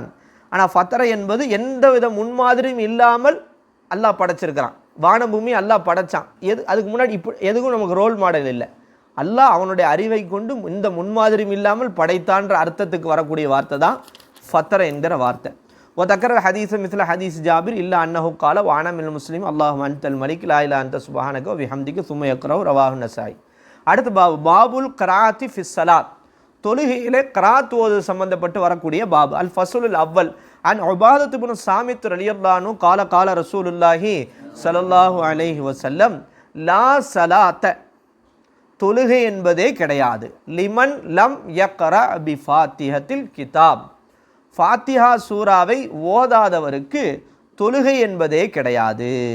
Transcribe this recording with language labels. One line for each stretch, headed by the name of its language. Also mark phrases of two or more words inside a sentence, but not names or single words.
Tamil: ஆனால் ஃபத்தர என்பது எந்த வித முன்மாதிரியும் இல்லாமல் அல்லாஹ் படைச்சிருக்கிறான். வானபூமி அல்லாஹ் படைச்சான். அதுக்கு முன்னாடி இப்போ எதுக்கும் நமக்கு
English: role model
Tamil: இல்லை. அல்லாஹ் அவனுடைய அறிவை கொண்டு இந்த முன்மாதிரியும் இல்லாமல் படைத்தான்ற அர்த்தத்துக்கு வரக்கூடிய வார்த்தை தான் ஃபத்தர என்கிற வார்த்தை.
Arabic: وذكر الحديث مثل حديث جابر إلا أنه قال وأنا من المسلمين اللهم أنت الملك لا إله أنت سبحانك وبحمدك ثم يقرأ رواه النسائي.
Tamil: அடுத்து
Arabic: باب القراءة في الصلاة
Tamil: தொழுகையிலே கராத் ஓது சம்பந்தப்பட்டு வரக்கூடிய பாபு.
Arabic: الفصل الأول عن عبادة بن الصامت رضي الله عنه قال قال رسول الله صلى الله عليه وسلم لا صلاة
Tamil: தொழுகை என்பதே கிடையாது
Arabic: لمن لم يقرأ ب فاتحة الكتاب
Tamil: ஃபாத்திஹா சூராவை ஓதாதவருக்கு தொழுகை என்பதே கிடையாது.